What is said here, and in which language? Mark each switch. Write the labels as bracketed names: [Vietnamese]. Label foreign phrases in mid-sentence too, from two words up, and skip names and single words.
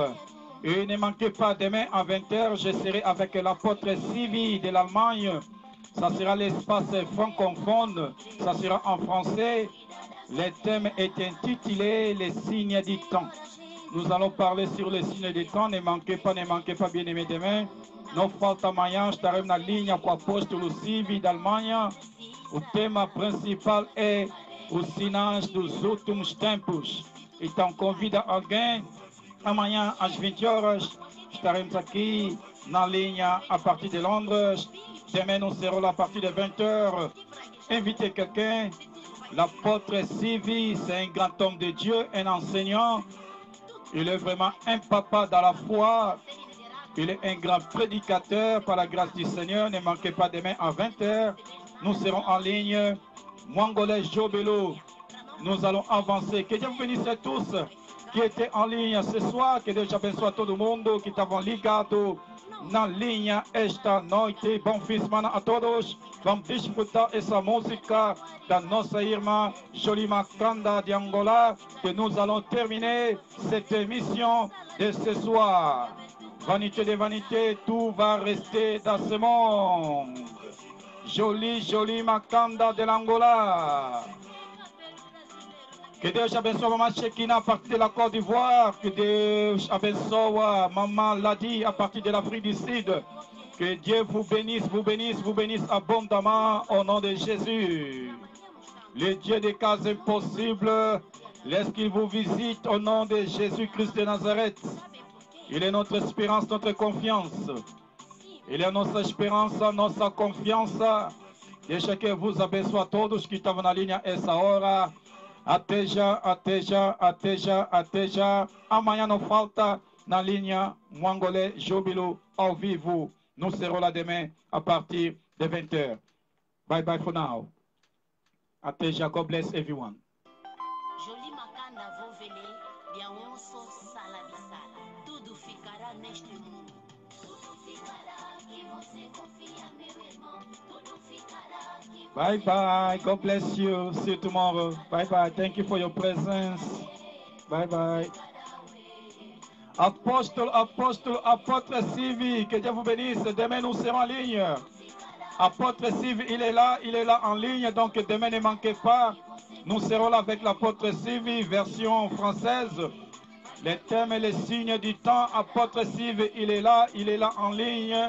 [French] Et ne manquez pas, demain à 20h, je serai avec l'apôtre Sylvie de l'Allemagne. Ça sera l'espace francophone, ça sera en français. Le thème est intitulé Les signes du temps. Nous allons parler sur les signes du temps. Ne manquez pas, bien aimé demain. [Portuguese] Não falta amanhã, estaremos na linha com o apóstolo Silvio da Alemanha. O tema principal é os sinais dos últimos tempos. Então, convida alguém. Amanhã, às 20 horas, estaremos aqui na linha a partir de Londres. [French] Demain, nous serons là à partir de 20h. Invitez quelqu'un. L'apôtre Sylvie, c'est un grand homme de Dieu, un enseignant. Il est vraiment un papa dans la foi. Il est un grand prédicateur par la grâce du Seigneur. Ne manquez pas demain à 20h. Nous serons en ligne. Mwangolé Jobilo. Nous allons avancer. Que Dieu vous bénisse tous qui étaient en ligne ce soir. [Portuguese] Que Deus abençoe todo mundo que estavam ligados na linha esta noite. Bom fim de semana a todos. Vamos desfrutar essa música da nossa irmã Jolie Makanda de Angola, [French] que nous allons terminer cette émission de ce soir. Vanité de vanité, tout va rester dans ce monde. Jolie Makanda de l'Angola. [Portuguese] Que Deus abençoe Maman Chekina [French] à partir de la Côte d'Ivoire. [Portuguese] Que Deus abençoe Maman Ladi [French] à partir de l'Afrique du Sud. Que Dieu vous bénisse abondamment au nom de Jésus. Le Dieu des cas impossibles, laisse qu'il vous visite au nom de Jésus-Christ de Nazareth. Il est notre espérance, notre confiance. [Portuguese] Il é nossa esperança, nossa confiança. Deixa que vos abençoe a todos que estavam na linha essa hora. Até já. Amanhã não falta na linha Mwangolé Jobilo ao vivo. [French] Nous serons là demain à partir de 20h. [English] Bye bye for now. [Portuguese] Até já. [English] God bless everyone. [Lingala] Jolie Makanda vou vele, bien onso sala bisala. [Portuguese] Tudo ficará neste mundo. [English] Bye bye. God bless you. See you tomorrow. Bye bye. Thank you for your presence. Bye bye. [French] Apôtre Sylvie, que Dieu vous bénisse. Demain nous serons en ligne. Apôtre Sylvie, il est là en ligne. Donc demain ne manquez pas. Nous serons là avec l'apôtre Sylvie, version française. Les thèmes et les signes du temps. Apôtre Sylvie, il est là en ligne.